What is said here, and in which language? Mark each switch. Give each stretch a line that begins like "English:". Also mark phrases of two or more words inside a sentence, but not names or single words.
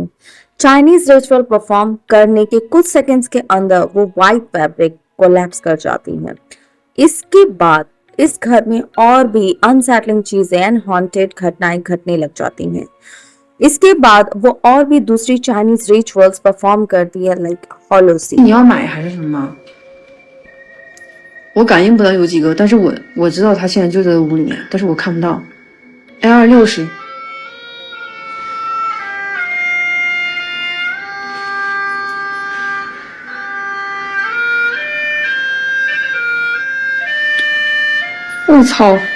English: Chinese ritual perform
Hindi: करने के कुछ सेकंड्स के अंदर वो
English: white fabric collapse
Hindi: कर जाती है। इसके बाद इस घर में और भी अनसेटलिंग चीजें
English: and haunted
Hindi: घटनाएं घटने लग जाती हैं। इसके बाद वो और भी दूसरी
English: Chinese rituals perform
Hindi: करती है, लाइक हॉलोसी।
Chinese: 你要买还是什么？我感应不到有几个，但是我知道他现在就在屋里面，但是我看不到。A260。我操！